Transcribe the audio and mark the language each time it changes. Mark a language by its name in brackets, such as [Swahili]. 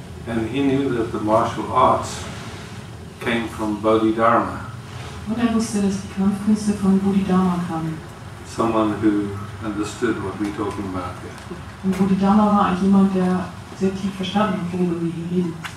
[English] And he knew that the martial arts came from Bodhidharma. [German] Und er wusste, dass die Kampfkünste von Bodhidharma kamen. [English] Someone who understood what we're talking about here. [German] Und Bodhidharma war eigentlich jemand, der sehr tief verstanden hat, worüber wir hier reden.